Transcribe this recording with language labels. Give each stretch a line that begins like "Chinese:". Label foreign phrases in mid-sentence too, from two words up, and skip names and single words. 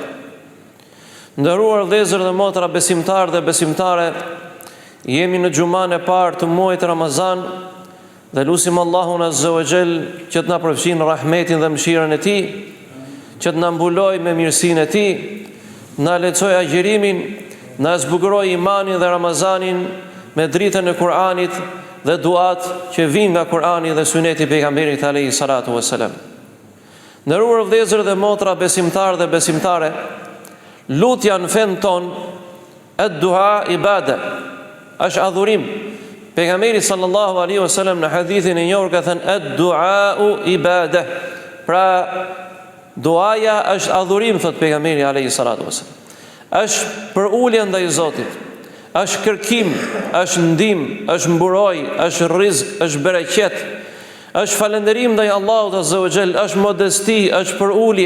Albanian: Nderuar vëllezër dhe motra besimtarë dhe besimtare, jemi në xhuman e parë të muajit Ramazan dhe lutim Allahun
Arabic: عز وجل
Albanian: që të na përfshin rahmetin dhe mëshirën e Tij, që të na mbulojë me mirësinë e Tij, na lehtësoj agjërimin, na zbukuroj imanin dhe Ramazanin me dritën e Kur'anit dhe duat që vijnë nga Kur'ani dhe suneti I pejgamberit
Arabic: عليه الصلاة والسلام.
Albanian: Nderuar vëllezër dhe motra besimtarë dhe besimtare, lutja në fen ton
Arabic: الدعاء عبادة,
Albanian: është adhurim. Pejgamberi
Arabic: صلى الله عليه وسلم
Albanian: në hadithin e njohur ka thënë
Arabic: الدعاء عبادة.
Albanian: Pra duaja është adhurim, thot pejgamberi
Arabic: عليه الصلاة والسلام.
Albanian: Është për ulje ndaj Zotit, është kërkim, është ndim, është mburoj, është rizq, është bereqet, është falënderim ndaj Allahut
Arabic: عز وجل,
Albanian: është modesti, është për ulje.